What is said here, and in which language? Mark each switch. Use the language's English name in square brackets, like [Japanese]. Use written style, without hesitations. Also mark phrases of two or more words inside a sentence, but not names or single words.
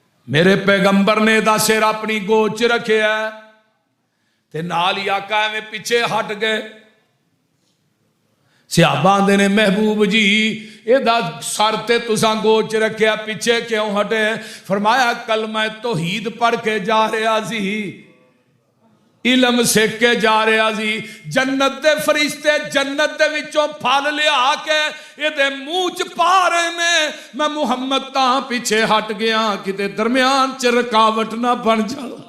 [Punjabi] میرے پیغمبر نے دا سر اپنی گود چ رکھیا تے نال ہی آقا ایویں پیچھے ہٹ گئے. صحابہ آندے نے محبوب جی اے دا سر تے تساں گود چ رکھیا پیچھے کیوں ہٹے؟ فرمایا کلمہ توحید پڑھ کے جا رہا سی، علم سیکھ کے جا رہا سی. جنت دے فرشتے جنت دے وچوں پھل لیا کے اے دے منہ چ پا رہے نے. میں محمد تاں پیچھے ہٹ گیا کتے درمیان چ رکاوٹ نہ بن جا.